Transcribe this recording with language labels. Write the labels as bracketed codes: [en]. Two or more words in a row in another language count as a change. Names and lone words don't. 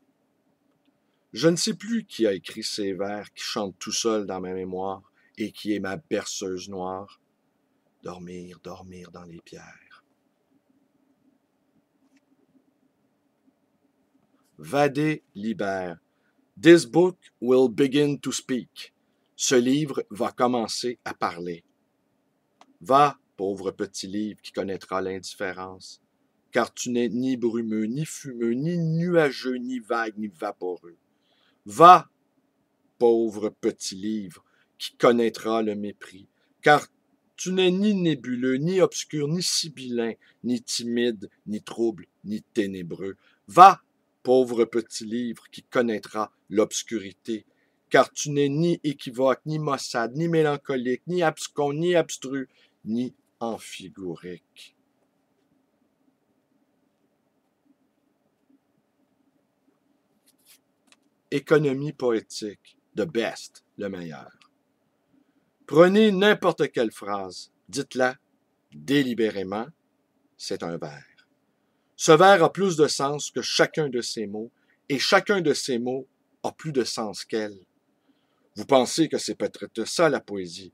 [fr] Je ne sais plus qui a écrit ces vers qui chantent tout seul dans ma mémoire et qui est ma berceuse noire. Dormir, dormir dans les pierres. Vadé libère. [en] This book will begin to speak. [fr] Ce livre va commencer à parler. Va, pauvre petit livre qui connaîtra l'indifférence, car tu n'es ni brumeux, ni fumeux, ni nuageux, ni vague, ni vaporeux. Va, pauvre petit livre qui connaîtra le mépris, car tu n'es ni nébuleux, ni obscur, ni sibyllin, ni timide, ni trouble, ni ténébreux. Va, pauvre petit livre qui connaîtra l'obscurité, car tu n'es ni équivoque, ni maussade, ni mélancolique, ni abscon, ni abstru, ni amphigorique. Économie poétique, [en] the best, [fr] le meilleur. Prenez n'importe quelle phrase, dites-la délibérément, c'est un vers. Ce vers a plus de sens que chacun de ces mots, et chacun de ces mots a plus de sens qu'elle. Vous pensez que c'est peut-être ça la poésie.